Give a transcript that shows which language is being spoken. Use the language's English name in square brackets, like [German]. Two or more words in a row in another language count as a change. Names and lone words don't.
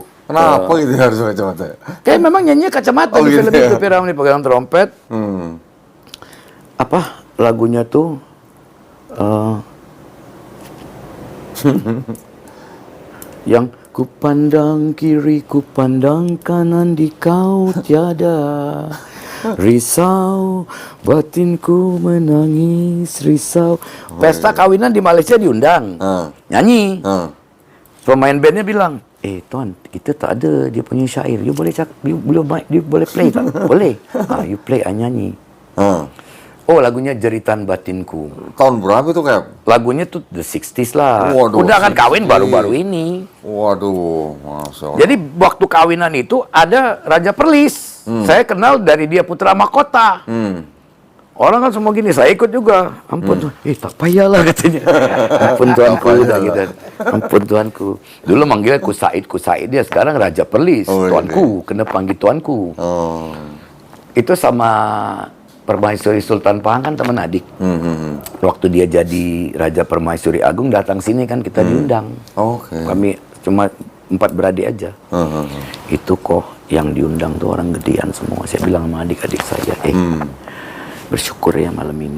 [Indonesian] kenapa gitu harus kacamata? Kayak memang nyanyi kacamata di film itu Piramli pegang trompet. Apa lagunya tuh? Yang ku pandang kiri, ku pandang kanan, di kau tiada risau, batinku menangis risau. Pesta kawinan di Malaysia diundang, nyanyi. [Malay] Pemain bandnya bilang, tuan, kita tak ada dia punya syair. You boleh you boleh play tak? Boleh. [English] You play, I nyanyi. [Indonesian] Oh, lagunya Jeritan Batinku. Tahun berapa tuh, Kap? Lagunya tuh [English] the 60s [Indonesian] lah. Waduh, undangan kawin baru-baru ini. Waduh, [Arabic] ما شاء الله. [Indonesian] Jadi waktu kawinan itu ada Raja Perlis. Saya kenal dari dia Putra Mahkota. Orang kan semua gini, saya ikut juga. Ampun, tak payahlah katanya. Ampun tuanku, gitu. Ampun tuanku. Dulu manggilnya Ku Said dia, sekarang Raja Perlis. Tuanku, kena panggil tuanku. Itu sama Permaisuri Sultan Pahang kan teman adik. Waktu dia jadi Raja Permaisuri Agung datang sini kan kita diundang. Kami cuma 4 beradik aja. Itu kok yang diundang tuh orang gedean semua. Saya bilang sama adik-adik saya, bersyukur ya malam ini.